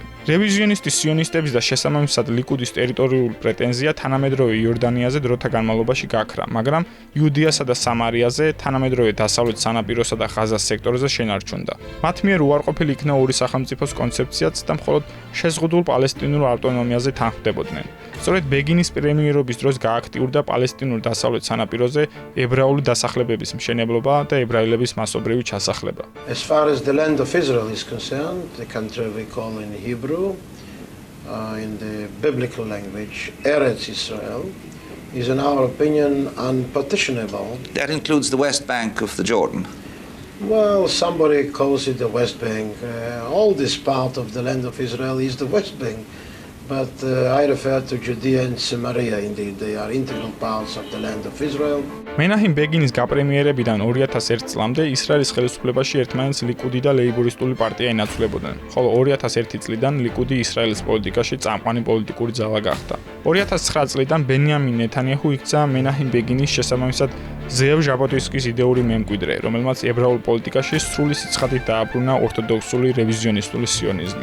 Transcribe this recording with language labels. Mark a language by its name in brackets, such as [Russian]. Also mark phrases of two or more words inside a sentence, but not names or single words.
[Georgian] რევიზიონისტი სიონისტების და შესაბამისად ლიკუდის ტერიტორიული პრეტენზია თანამედროვე იორდანიაზე დროთა განმავლობაში გაქრა, მაგრამ იუდეასა და სამარიაზე, თანამედროვე დასავლეთ სანაპიროსა და ღაზას სექტორზე შენარჩუნდა. მათ მიერ უარყოფილი იქნა ორი სახელმწიფოს კონცეფციაც და მხოლოდ შეზღუდულ პალესტინურ ავტონომიაზე თანხმდებოდნენ. სწორედ ბეგინის პრემიერობის დროს გააქტიურდა პალესტინურ დასავლეთ სანაპიროზე ებრაული დასახლებების მშენებლობა და ებრაელების მასობრივი ჩასახლება. [English] As far as the land of Israel is concerned, the country we call in Hebrew, in the biblical language, Eretz Israel, is in our opinion unpartitionable. That includes the West Bank of the Jordan. Well, somebody calls it the West Bank. All this part of the land of Israel is the West Bank. but I refer to Judea and Samaria indeed. They are integral parts of the land of Israel. [Georgian] მენაჰიმ ბეგინის გაპრემიერებიდან 2001 წლამდე ისრაელის ხელისუფლებაში ერთმანეთს ლიკუდი და ლეიბორისტული პარტია ენაცვლებოდნენ, ხოლო 2001 წლიდან ლიკუდი ისრაელის პოლიტიკაში წამყვანი პოლიტიკური ძალა გახდა. 2009 წლიდან ბენიამინ ნეთანიაჰუ იქცა მენაჰიმ ბეგინის შესაბამისად ზევ ჟაბოტოვსკის იდეური მემკვიდრე, რომელმაც ებრაულ პოლიტიკაში სრული სიცხადით დააბრუნა ორთოდოქსული რევიზიონისტული სიონიზმი.